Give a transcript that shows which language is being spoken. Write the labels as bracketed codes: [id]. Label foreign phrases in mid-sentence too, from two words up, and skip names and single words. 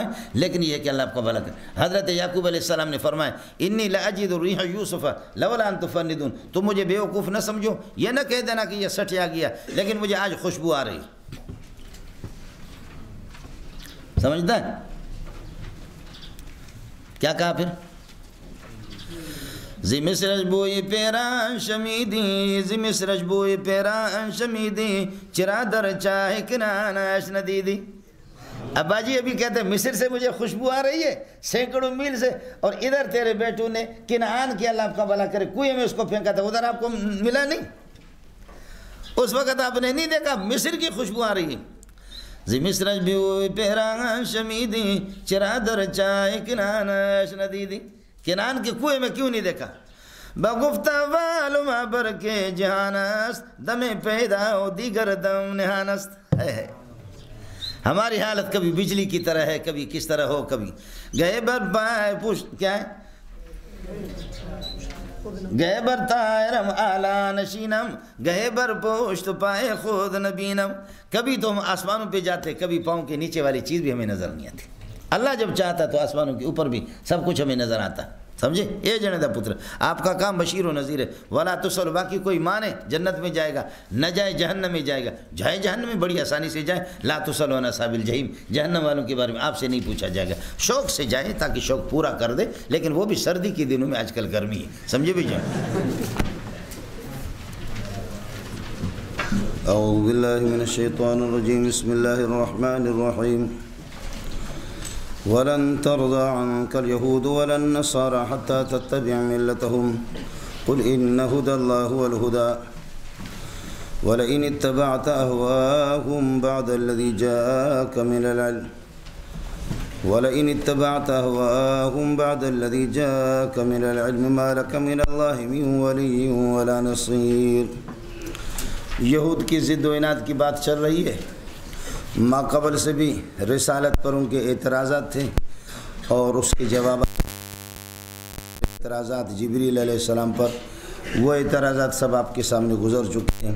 [ur] لیکن یہ کہ اللہ آپ کا بھلا کرے. حضرت یعقوب علیہ السلام نے فرمایا [ar] انی لاجد ریح یوسف لولا ان تفندون، [ur] تم مجھے بیوقوف نہ سمجھو، یہ نہ کہہ دینا کہ یہ سٹیا گیا، لیکن مجھے آج خوشبو آ رہی. سمجھتا ہے کیا کہا پھر؟ [fa] زی مصرش بوی پیران شمیدی، زی مصرش بوی پیران شمیدی، چرا در چاہ کنان اش ندیدی. [ur] ابا جی ابھی کہتے ہیں مصر سے مجھے خوشبو آ رہی ہے سینکڑوں میل سے، اور ادھر تیرے بیٹوں نے کنعان کی اللہ آپ کا بھلا کرے کنویں میں اس کو پھینکا تھا، ادھر آپ کو ملا نہیں؟ اس وقت آپ نے نہیں دیکھا مصر کی خوشبو آ رہی ہے. [fa] زی مصرج بیوی پیران شمیدی چرا در چائے کنانش ندیدی. [ur] کنان کے کنویں میں کیوں نہیں دیکھا؟ [fa] بگفتہ والما برکے جہانست دم پیدا و دیگر دم نہانست. [ur] ہماری حالت کبھی بجلی کی طرح ہے، کبھی کس طرح ہو، کبھی [fa] گئے بر پائے پوش کیا ہے گئے بر تائرم آلا نشینم گئے بر پوشت پائے خود نبینم. [ur] کبھی تو ہم آسمانوں پہ جاتے، کبھی پاؤں کے نیچے والی چیز بھی ہمیں نظر نہیں آتی. اللہ جب چاہتا تو آسمانوں کے اوپر بھی سب کچھ ہمیں نظر آتا. سمجھے؟ یہ [pa] جنے دا پتر [ur] آپ کا کام بشیر و نذیر ہے. [ar] ولا تسل، [ur] باقی کوئی مانے جنت میں جائے گا، نہ جائے جہنم میں جائے گا. جائے جہنم میں بڑی آسانی سے جائے. [ar] لا تسل عن اصحاب الجحیم، [ur] جہنم والوں کے بارے میں آپ سے نہیں پوچھا جائے گا. شوق سے جائے تاکہ شوق پورا کر دے، لیکن وہ بھی سردی کے دنوں میں. آج کل گرمی ہے، سمجھے بھی جائیں. [ar] اعوذ باللہ من الشیطان الرجیم بسم اللہ الرحمن الرحیم وَلَن تَرْضَىٰ عَنكَ الْيَهُودُ وَلَا النَّصَارَىٰ حَتَّىٰ تَتَّبِعَ مِلَّتَهُمْ قُلْ إِنَّ هُدَى اللَّهِ هُوَ الْهُدَىٰ وَلَئِنِ اتَّبَعْتَ أَهْوَاءَهُمْ بَعْدَ الَّذِي جَاءَكَ مِنَ الْعِلْمِ مَا لَكَ مِنَ اللَّهِ مِن وَلِيٍّ وَلَا نَصِيرٍ. [ur] یہود کی ضد و عناد کی بات چل رہی ہے. ما قبل سے بھی رسالت پر ان کے اعتراضات تھے، اور اس کے جوابات اعتراضات جبریل علیہ السلام پر، وہ اعتراضات سب آپ کے سامنے گزر چکے ہیں.